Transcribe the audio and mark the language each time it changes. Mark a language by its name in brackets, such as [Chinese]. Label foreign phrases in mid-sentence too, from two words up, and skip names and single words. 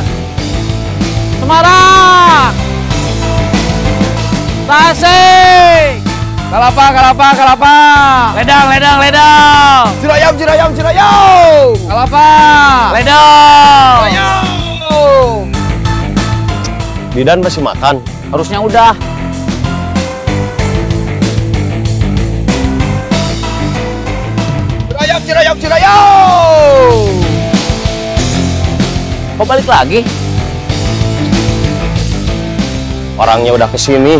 [Indonesian] Semarang. Tasik. Kalapa, Kalapa, Kalapa. Ledang, Ledang, Ledang. Cirayam, Cirayam, Cirayam. Kalapa. Ledang. Cirayam. Didan masih makan? Harusnya udah. Cirayam, Cirayam, Cirayam. Kok balik lagi? Orangnya udah kesini.